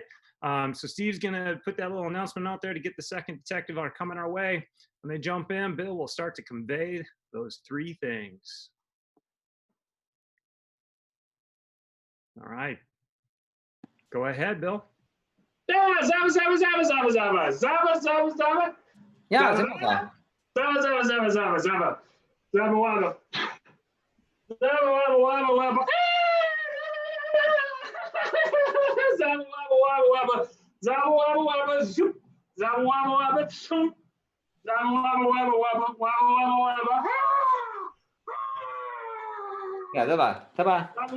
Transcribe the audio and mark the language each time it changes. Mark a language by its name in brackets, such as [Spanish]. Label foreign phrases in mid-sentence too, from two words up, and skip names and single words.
[English] So Steve's going to put that little announcement out there to get the second detective coming our way. When they jump in, Bill will start to convey those 3 things. All right. Go ahead, Bill. Yeah, zabba zabba zabba zabba zabba zabba zabba zabba. Yeah, zabba zabba zabba zabba zabba zabba zabba wabba zabba wabba wabba wabba zabba wabba wabba wabba zabba wabba wabba shoop zabba wabba wabba shoop zabba wabba wabba wabba wabba wabba wabba. Yeah, zabba.